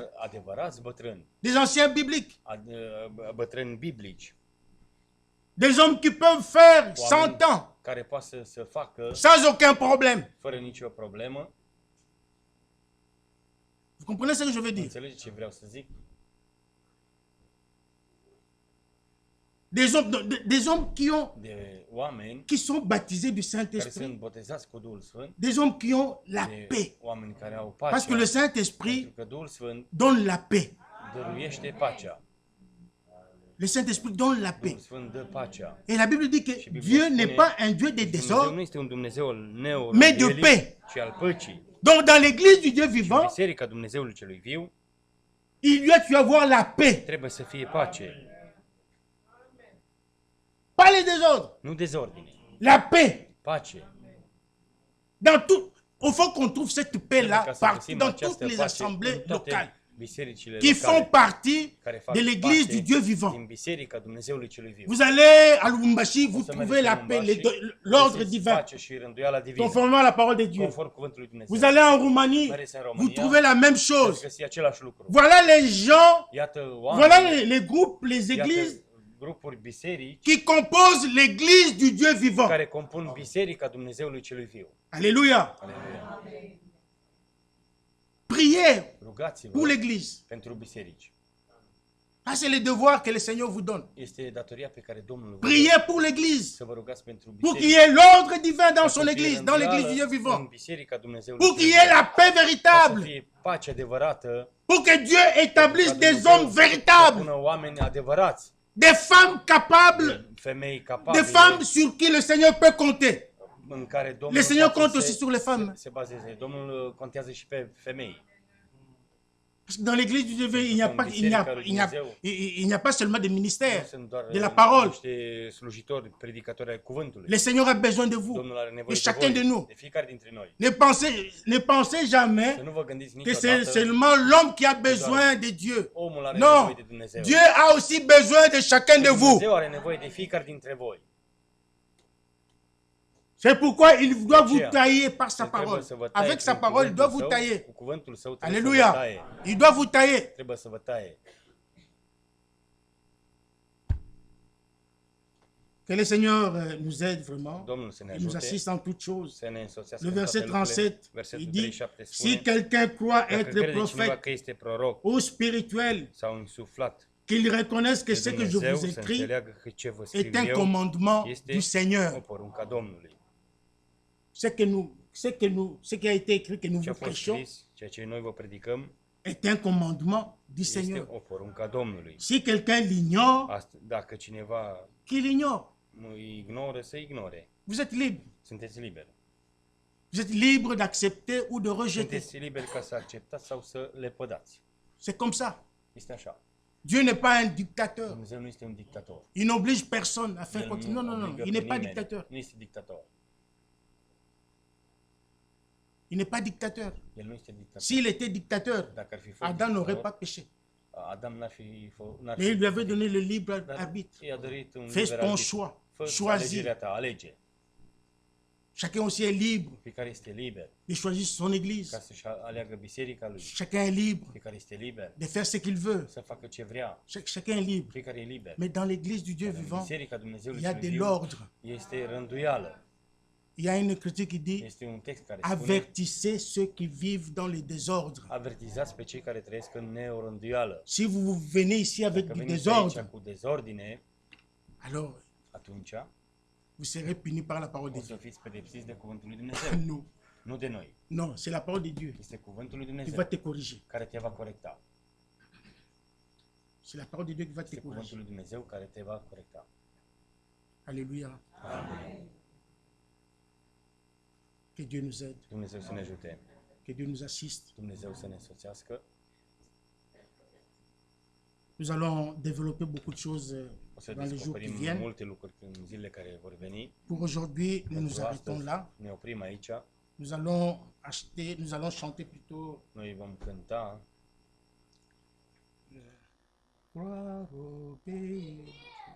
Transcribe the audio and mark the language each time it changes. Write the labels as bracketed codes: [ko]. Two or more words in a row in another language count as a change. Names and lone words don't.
[ro] dar adevărați bătrâni, [fr] Des anciens bibliques. [ro] bătrâni biblici, [fr] Des hommes qui peuvent faire 100 ans [ro] care poate să facă [fr] sans aucun problème. [ro] fără nicio problemă. [fr] Vous comprenez ce que je veux dire? [ro] Înțelegeți ce vreau să zic? [fr] Des hommes [ro] De oameni [fr] qui sont baptisés du [ro] care [fr] Saint-Esprit. [ro] sunt botezați cu Duhul Sfânt, [fr] Des hommes qui ont la [ro] de [fr] paix. [ro] oameni care au [fr] Parce [ro] pacea, [fr] que le [ro] pentru [fr] Saint-Esprit [ro] că Duhul Sfânt [fr] donne la paix. [ro] dăruiește pacea. [fr] Le Saint-Esprit donne la paix. [ro] Duhul Sfânt dă pacea. [fr] Et la Bible dit que [ro] Și Biblia [fr] Dieu [ro] spune, [fr] n'est pas un Dieu de [ro] Dumnezeu [fr] désordre, [ro] nu este un Dumnezeu al [fr] mais de [ro] neorânduielii, [fr] paix. [ro] ci al păcii. [fr] Donc dans l'église du Dieu [ro] Și în [fr] vivant, [ro] biserica Dumnezeului celui viu [fr] il doit y avoir la paix, [ro] trebuie să fie pace, [fr] pas les désordres, [ro] nu dezordine. [fr] la paix. [ro] Pace. [fr] Dans tout, il faut qu'on trouve cette paix-là [ro] Ca să [fr] partout, [ro] găsim [fr] dans [ro] această [fr] toutes les [ro] pace [fr] assemblées [ro] în toate [fr] locales [ro] bisericile [fr] qui font [ro] locale, [fr] partie [ro] care fac [fr] de l'église [ro] parte [fr] du Dieu vivant. [ro] din biserica Dumnezeului celui viu. [fr] Vous allez à Lubumbashi, vous [ro] O să [fr] trouvez la [ro] mergeți în [fr] paix, [ro] Lubumbashi, [fr] l'ordre [ro] găsiți [fr] divin, [ro] pace și rânduiala divină, [fr] conformément à la parole de Dieu. [ro] conform cuvântului Dumnezeu. [fr] Vous allez en Roumanie, [ro] Mergeți în [fr] vous [ro] România, [fr] trouvez la même [ro] veți [fr] chose. [ro] găsi același lucru. [fr] Voilà les gens, [ro] Iată [fr] voilà [ro] oameni, [fr] les groupes, les églises [ro] iată grupuri biserici [fr] qui composent l'église du Dieu vivant. [ro] care compun biserica Dumnezeului celui viu. [fr] Alléluia. [ro] Aleluia. [fr] Priez [ro] Rugați-vă [fr] pour l'église. [ro] pentru biserici. [fr] Ça, c'est le devoir que le Seigneur vous donne. [ro] Este datoria pe care Domnul vă dă, [fr] Priez pour l'église. [ro] să vă rugați pentru [fr] Pour qu'il y [ro] biserici. [fr] ait l'ordre divin dans son [ro] Să fie [fr] église, dans l'église du Dieu [ro] rânduială [fr] vivant. [ro] în biserica Dumnezeului [fr] Pour qu'il [ro] celui [fr] y ait [ro] viu. [fr] la paix [ro] Ca să [fr] véritable. [ro] fie pace adevărată, [fr] Pour que Dieu établisse [ro] ca [fr] des [ro] Dumnezeu [fr] hommes [ro] să [fr] véritables. [ro] pună oameni adevărați, [fr] Des femmes capables. [ro] femei [fr] Des [ro] capabile, [fr] femmes sur qui le Seigneur peut compter. [ro] în care Domnul [fr] Le Seigneur [ro] poate [fr] compte [ro] să [fr] aussi sur les femmes. [ro] se bazeze. Domnul contează și pe femei. [fr] Parce que dans l'église du Dieu vivant, il n'y a pas seulement des [ro] Nu [fr] ministères, [ro] sunt doar [fr] de la parole. [ro] niște slujitori, predicatori ai cuvântului. [fr] Le Seigneur a besoin de vous, [ro] Domnul are [fr] de [ro] nevoie de [fr] chacun de [ro] voi, [fr] nous. [ro] de fiecare dintre noi. [fr] Ne pensez jamais [ro] Să nu vă gândiți [fr] que c'est [ro] niciodată [fr] seulement l'homme qui a besoin de Dieu. [ro] omul are [fr] Non, [ro] nevoie de Dumnezeu. [fr] Dieu a aussi besoin de chacun de vous. [ro] Dumnezeu are nevoie de fiecare dintre voi. [fr] C'est pourquoi il doit vous tailler par sa parole. [ro] Trebuie să vă taie [fr] Avec sa [ro] prin [fr] parole, il doit [ro] cuvântul [fr] vous [ro] său, [fr] tailler. [ro] cu cuvântul său trebuie să vă [fr] Alléluia. [ro] taie. [fr] Il doit vous tailler. [ro] Trebuie să vă taie. [fr] Que le Seigneur nous aide vraiment. [ro] Domnul să ne [fr] Il nous [ro] ajute [fr] assiste en toutes choses. [ro] să ne însoțească [fr] Le [ro] în [fr] verset [ro] toate lucrurile. [fr] 37, il [ro] Versetul [fr] dit, [ro] 37 spune, [fr] si quelqu'un croit [ro] dacă [fr] être [ro] crede cineva [fr] prophète [ro] că este proroc [fr] ou spirituel, [ro] sau insuflat [fr] qu'il reconnaisse que [ro] de [fr] ce que je [ro] Dumnezeu, [fr] vous [ro] să [fr] écris [ro] înțeleagă că ce vă [fr] est [ro] scriu [fr] un [ro] eu [fr] commandement [ro] este [fr] du [ro] o [fr] Seigneur. [ro] poruncă a Domnului. [fr] Ce qui a été écrit que nous [ro] Ce a [fr] vous [ro] fost [fr] prêchons [ro] scris, ceea ce noi vă predicăm, [fr] est un commandement du [ro] este [fr] Seigneur. [ro] o poruncă a Domnului. [fr] Si quelqu'un l'ignore, [ro] Dacă cineva [fr] qu'il ignore. [ro] mă ignoră, să ignore. [fr] Vous êtes libre. [ro] Sunteți liberi. [fr] Vous êtes libre d'accepter ou de rejeter. [ro] Sunteți liberi ca să acceptați sau să le pădați. [fr] C'est comme ça. [ro] Este așa. [fr] Dieu n'est pas un dictateur. [ro] Dumnezeu nu este un dictator. [fr] Il n'oblige personne à faire [ro] El [fr] quoi que ce soit. Non, non, non. [ro] obligă [fr] Il [ro] pe [fr] n'est pas [ro] nimeni. [fr] dictateur. [ro] Nu este dictator. [fr] Il n'est pas dictateur. [ro] El nu este dictator. [fr] S'il était dictator, [ro] Dacă ar fi fost [fr] Adam n'aurait [ro] dictator, [fr] pas péché. [ro] Adam n-ar fi [fr] Mais il lui avait donné le libre arbitre. [ro] I-a dorit un [fr] Fais [ro] liber [fr] ton [ro] arbitru. [fr] choix. [ro] Fă [fr] Choisis. [ro] alegerea ta, alege. [fr] Chacun aussi est libre [ro] Fiecare este liber [fr] de choisir son église. [ro] ca să-și aleagă biserica lui. [fr] Chacun est libre [ro] Fiecare este liber [fr] de faire ce qu'il veut. [ro] să facă ce vrea. [fr] Chacun est libre. [ro] Fiecare e liber. [fr] Mais dans l'église du Dieu [ro] În [fr] vivant, [ro] biserica Dumnezeului [fr] il y a [ro] celui [fr] de [ro] viu [fr] l'ordre. [ro] este rânduială. [fr] Il y a une écriture qui dit [ro] Este un text care spune: [fr] avertissez ceux qui vivent dans les désordres. [ro] avertizați pe cei care trăiesc în neorânduială. [fr] Si vous venez ici avec [ro] Dacă [fr] du [ro] veniți aici [fr] désordre, [ro] cu dezordine, [fr] alors [ro] atunci [fr] vous serez punis par la parole de [ro] o să [fr] Dieu. [ro] fiți pedepsiți de cuvântul lui Dumnezeu, [fr] Non, [ro] nu de noi. [fr] non, c'est la parole de Dieu [ro] Este cuvântul lui [fr] qui va [ro] Dumnezeu [fr] te corriger. [ro] care te va corecta. [fr] C'est la parole de Dieu qui va te [ro] Este cuvântul [fr] corriger. [ro] lui Dumnezeu care te va corecta. [fr] Alléluia. [ro] Amin. [fr] Que Dieu nous aide, [ro] Dumnezeu să ne ajute, [fr] que Dieu nous assiste. [ro] Dumnezeu să ne însoțească. [fr] Nous allons développer beaucoup de choses [ro] O să [fr] dans les jours qui [ro] descoperim [fr] viennent. [ro] multe lucruri în zilele care vor veni. [fr] Pour aujourd'hui, nous nous [ro] Pentru [fr] arrêtons [ro] astăzi [fr] là. [ro] ne oprim aici. [fr] Nous allons chanter plutôt. [ro] Noi vom cânta [fr] Gloire au pays.